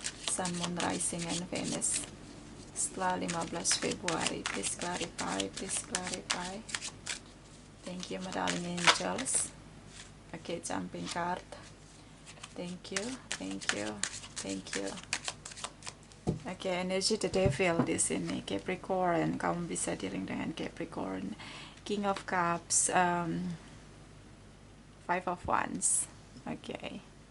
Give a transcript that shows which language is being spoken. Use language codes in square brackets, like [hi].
[en] Sun, Moon, Rising, and Venus. [id] Setelah 15 Februari, [en] please clarify, please clarify. Thank you, my darling angels. Okay, jumping card. Thank you, thank you, thank you. Okay, energy the devil [id] di sini, [en] Capricorn. [id] Kamu bisa dealing dengan Capricorn. [en] King of Cups, Five of Wands. Okay.